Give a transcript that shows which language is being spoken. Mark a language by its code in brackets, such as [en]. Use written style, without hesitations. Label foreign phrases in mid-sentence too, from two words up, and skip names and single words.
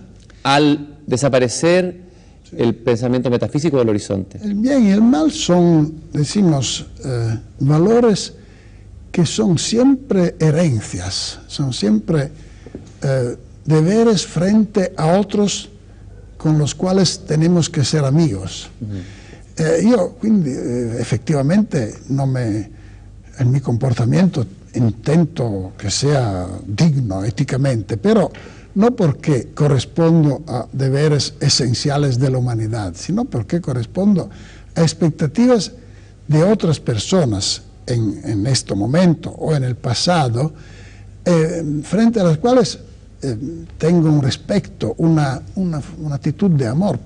[es] Al desaparecer el pensamiento metafísico del horizonte. El bien y el mal son, decimos, valores que son siempre herencias, son siempre deberes frente a otros con los quali tenemos que ser amigos. [it] Io quindi effettivamente il mio comportamento intento che sia [es] digno éticamente, pero no porque correspondo a deberes esenciales de la humanidad, sino porque correspondo a expectativas de otras personas en este momento o en el pasado, frente a las cuales tengo un respeto, una actitud de amor.